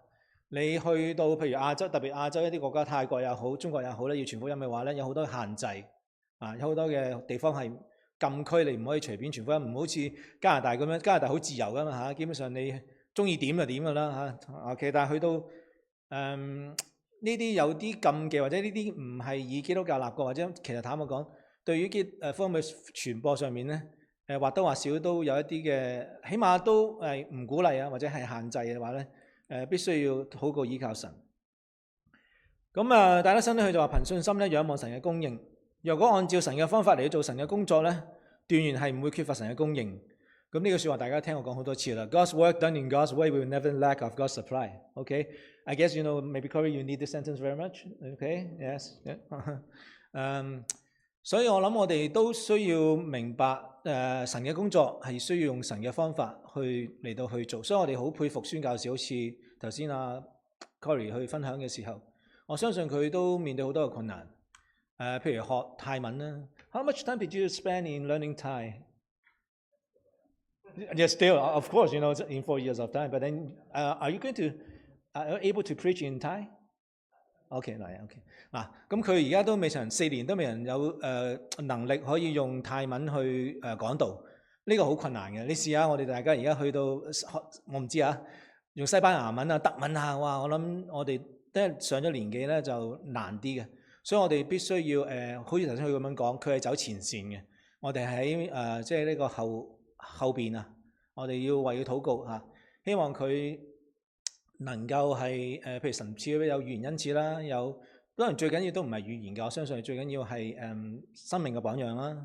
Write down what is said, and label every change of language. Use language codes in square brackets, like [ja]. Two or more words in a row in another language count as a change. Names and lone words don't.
[yue] 你去到譬如亞洲，特別亞洲一啲國家，泰國也好，中國也好咧，要傳福音嘅話咧，有好多限制有好多嘅地方係禁區，你唔可以隨便傳福音，唔好似加拿大咁樣，加拿大好自由噶嘛基本上你中意點就點噶啦OK， 但係去到呢啲有啲禁忌或者呢啲唔係以基督教立國，或者其實坦白講，對於福音嘅傳播上面咧，或多或少都有一啲嘅，起碼都唔鼓勵啊，或者係限制嘅話咧。必須要好過依靠神。咁戴德生咧，佢就話憑信心咧仰望神嘅供應。若果按照神嘅方法嚟做神嘅工作咧，斷然係唔會缺乏神嘅供應。咁呢句説話大家聽我講好多次啦。 [en] God's work done in God's way will never lack of God's supply. Okay, I guess you know maybe Corey you need this sentence very much. Okay, yes. [yue] 所以我諗我哋都需要明白神嘅工作係需要用神嘅方法嚟到去做，所以我哋好佩服宣教士，好似頭先Corey 去分享嘅時候，我相信佢都面對好多嘅困難。譬如學泰文啦。 [en] How much time did you spend in learning Thai? Yes, still, of course, you know, in 4 years of time. But then, are you able to preach in Thai? [yue] OK， 嗱，OK， 咁佢而家都未曾4年都未人有能力可以用泰文去講道，呢個好困難嘅。你試下我哋大家而家去到，我唔知用西班牙文德文哇！我諗我哋即係上咗年紀咧就難啲嘅，所以我哋必須要好似頭先佢咁樣講，佢係走前線嘅，我哋喺即係呢個後邊我哋要為佢禱告希望佢能夠係譬如神賜有語言恩賜啦，當然最緊要都唔係語言嘅，我相信最緊要係生命嘅榜樣啦。